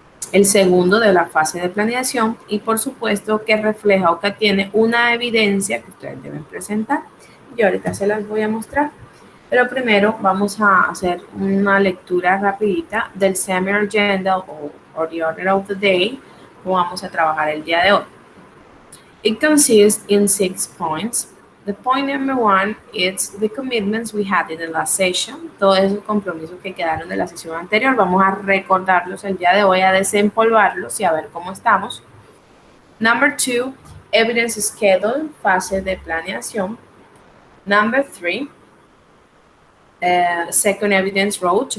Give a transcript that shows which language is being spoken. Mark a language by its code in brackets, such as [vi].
[es] El segundo de la fase de planeación, y por supuesto que refleja o que tiene una evidencia que ustedes deben presentar. Yo ahorita se las voy a mostrar, pero primero vamos a hacer una lectura rapidita del Seminar Agenda o [en] the Order of the Day, [es] como vamos a trabajar el día de hoy. [en] It consists in 6 points. The point number 1 is the commitments we had in the last session. [es] Todos esos compromisos que quedaron de la sesión anterior, vamos a recordarlos el día de hoy, a desempolvarlos y a ver cómo estamos. [en] Number 2, evidence schedule, [es] fase de planeación. [en] Number 3, Second Evidence Roach.